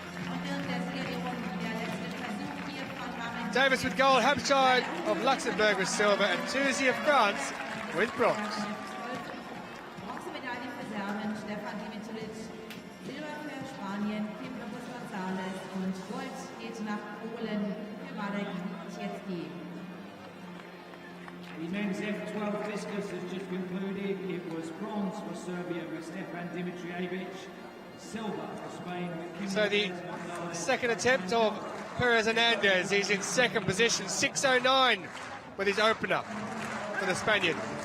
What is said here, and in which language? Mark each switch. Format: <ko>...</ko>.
<de>Und während der Serie der letzte Versuch hier von Marek.</de> <en>Davis with gold, Habscheid of Luxembourg with silver, and Tuesday of France with bronze.</en> <de>Bronzemedaille für Serbien, Stefan Dimitric. Silber für Spanien, Kim González. Und Gold geht nach Polen für Marek Ciecki.</de> <en>The men's F12 discus has just concluded. It was bronze for Serbia with Stefan Dimitrijevic, silver for Spain with Kim So the second attempt of Perez Hernandez, he's in second position, 6:09 with his opener for the Spaniard.</en>